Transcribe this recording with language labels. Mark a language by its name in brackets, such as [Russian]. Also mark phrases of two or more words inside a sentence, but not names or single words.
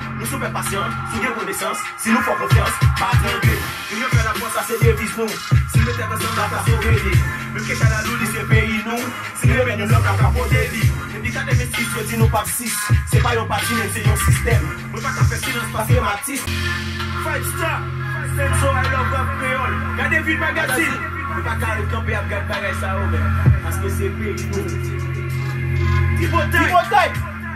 [Haitian Creole] Nou sou fè pasyon, sou gen konesans. Si nou fè konfyans, pa tremble. Yon fè la fòs, sa se deviz nou. Si nou mete ansanm, la fòs se rele. Menm ke chalalou, li se peyi nou. Si nou mete nou lòk, la fòs pote li. Depi katrevensis, yo di nou pa sis. Se pa yon pati, men se yon sistèm. Mwen pa ka fè silans, paske m atis. Five star, Senso, [English] I love rap Creole. [Haitian Creole] Gade Ville Magazine. Mwen pa ka kanpe ap gade bagay sa ou, men. Paske se peyi nou. Tripotaille. Tripotaille.